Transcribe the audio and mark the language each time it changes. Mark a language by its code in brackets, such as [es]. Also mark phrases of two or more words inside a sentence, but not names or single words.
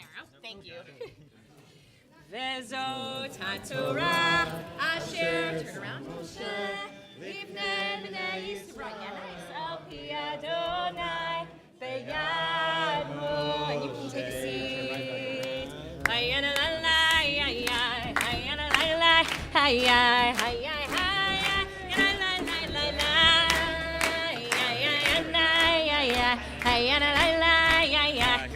[en] Oh, thank you. [he] וזאת התורה אשר, [en] turn around, [he] משה, לפני בני ישראל, על פי אדני, ביד משה, [en] and you can take a seat. Hayana la la, hayana la la, hayai, hayai, hayai, hayana la la la, hayana, hayana la la, hayai,